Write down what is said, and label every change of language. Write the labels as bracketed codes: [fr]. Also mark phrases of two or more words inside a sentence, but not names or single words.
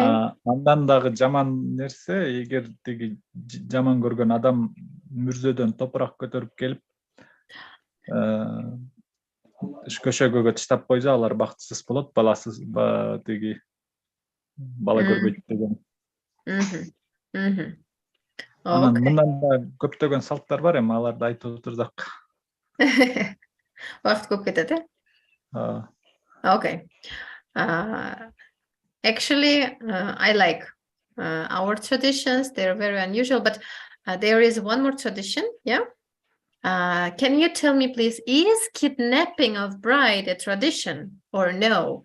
[ky] Андан дагы жаман нерсе, эгер тиги жаман көргөн адам мүрзөдөн топурак көтөрүп келип көшөгөгө таштап койсо, алар бактысыз болот, баласыз тиги бала көрбөйт деген. Анан мындан да көптөгөн салттар бар, эми аларды айтып отурдук. Убакыт көп кетет, э? [en] Okay. Actually, I like our traditions. They're very unusual, but there is one more tradition, yeah? Can you tell me, please, is kidnapping of bride a tradition or no?